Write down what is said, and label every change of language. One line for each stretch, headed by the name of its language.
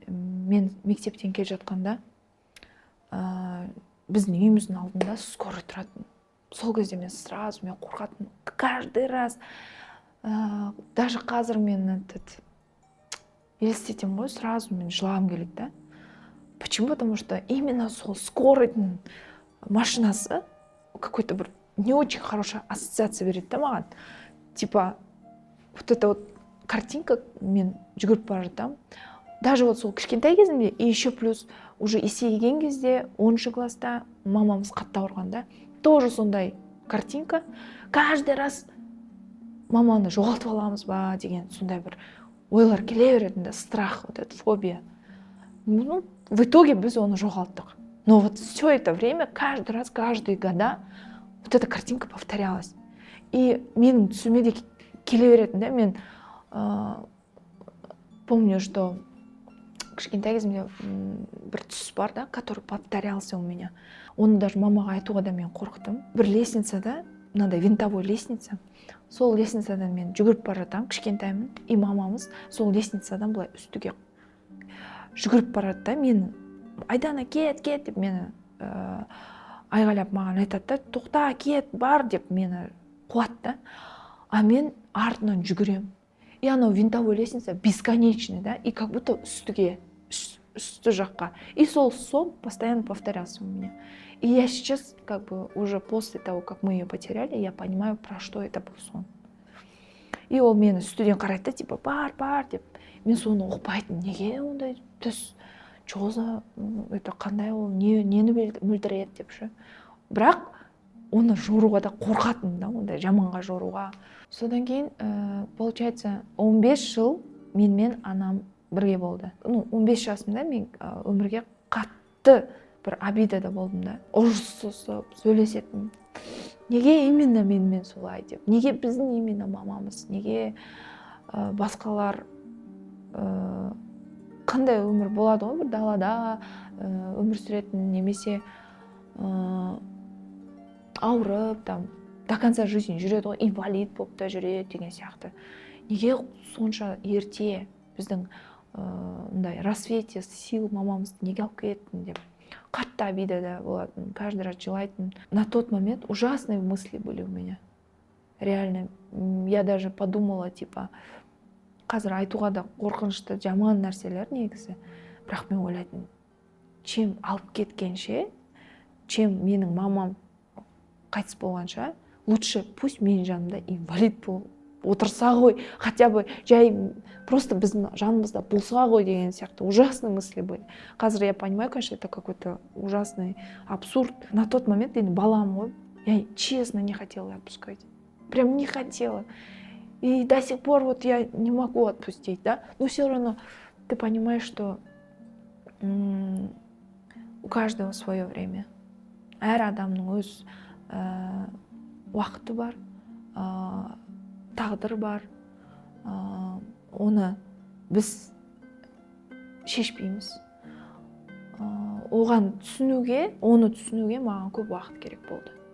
Kazakh: Мен мектептен келе жатқанда, біздің үйіміздің алдында скорый тұратын. Сол кезде мен қорқатын.
Russian: Каждый раз, даже
Kazakh: қазір мен елестетем ғой, сразу мен жылағым келеді да.
Russian: Почему? Потому что именно
Kazakh: сол скорыйдың машинасы
Russian: какой-то бір не очень хорошая ассоциация
Kazakh: береді да маған.
Russian: Типа, вот эта вот картинка,
Kazakh: мен жүгіріп бара жатам. Даже вот сол кішкентай кезімде,
Russian: и еще плюс уже
Kazakh: есейген кезде, 10 класста мамамыз қатты ауырғанда, тоже сондай картинка. Каждый раз маманы жоғалтып аламыз ба деген сондай бір ойлар келе беретін да,
Russian: страх, вот это фобия. Ну, в итоге
Kazakh: біз оны жоғалттық.
Russian: Но вот все это время, каждый раз, каждые года вот эта картинка повторялась.
Kazakh: И менің түсіме де келе беретін да. Мен
Russian: помню, что
Kazakh: кішкентай кезімде бір түс бар да,
Russian: который повторялся у меня.
Kazakh: Оны даже мамаға айтуға да мен қорықтым. Бір лестницада, мынандай винтовой лестница, сол лестницадан мен жүгіріп бара жатамын, кішкентаймын, и мамамыз сол лестницадан былай үстіге жүгіріп барады да, мені Айдана кет деп мені айғайлап маған айтады да, тоқта, кет, бар деп мені қуады да. А мен артынан жүгірем.
Russian: И анау винтовой лестница бесконечный, да, и как будто
Kazakh: үсті жаққа.
Russian: И сол сон постоянно повторялся у меня. И я сейчас, как бы, уже после того, как мы ее потеряли, я понимаю, про что это был сон.
Kazakh: И ол мені үстіден қарайды,
Russian: типа,
Kazakh: бар, деп. Мен соны ұқпайтын. Неге ондай түс? Чоза, это қандай ол, нені мүлдіреді деп ше. Бірақ оны жоруға да қорқатын да, ондай жаманға жоруға. Содан кейін, получается, 15 жыл менімен анам бірге болды. 15 жасымда мен өмірге қатты бір обидада болдым да. Ұрсысып, сөйлесетін. Неге именно менімен солай деп? Неге біздің именно мамамыз? Неге басқалар қандай өмір болады ғой, бір далада өмір сүретін, немесе ауырып, там,
Russian: до конца жизни
Kazakh: жүреді ғой, инвалид болып та жүреді деген сияқты. Неге сонша ерте біздің
Russian: рассвете сил
Kazakh: мамамызды неге алып кетті деп қатты обидада болатын,
Russian: каждый раз
Kazakh: жылайтын.
Russian: На тот момент ужасные мысли были у меня.
Kazakh: Реально, я даже подумала, типа, қазір айтуға да қорқынышты жаман нәрселер негізі. Бірақ мен ойлайтын, чем алып кеткенше, чем менің мамам қайтыс болғанша,
Russian: лучше пусть
Kazakh: менің жанымда инвалид болып отырса ғой,
Russian: хотя бы
Kazakh: жай просто біздің жанымызда болса ғой деген сияқты
Russian: ужасные мысли были.
Kazakh: Қазір
Russian: я понимаю, конечно, это какой-то ужасный абсурд. На тот момент
Kazakh: енді балам ғой,
Russian: я честно не хотела отпускать. Прям не хотела. И до сих пор вот я не могу отпустить, да. Но все равно ты понимаешь, что у каждого свое время.
Kazakh: Әр адамның өз уақыты бар, тағдыр бар. Оны біз шешпейміз. Оны түсінуге маған көп уақыт керек болды.